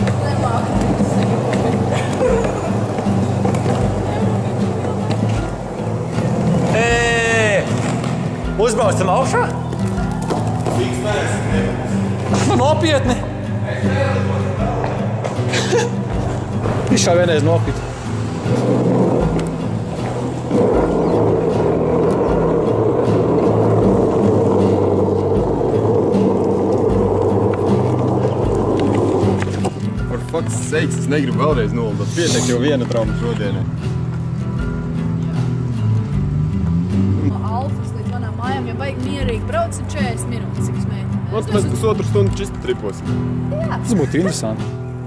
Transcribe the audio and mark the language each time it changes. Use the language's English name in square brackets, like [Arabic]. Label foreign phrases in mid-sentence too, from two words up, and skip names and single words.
[Latvian] Uzbraucam augšā? Nu, nopietni. Viņš šā vienreiz nokrita. [English] For fuck's sakes, [Latvian] es negribu vēlreiz nolidot. Pietiek jau viena trauma šodienai. Ja vajag mierīgi brauc 40 minūtes, cik es mēģinu. Mēs pusotru stundu čista triposim. Jā. Tas būtu interesanti.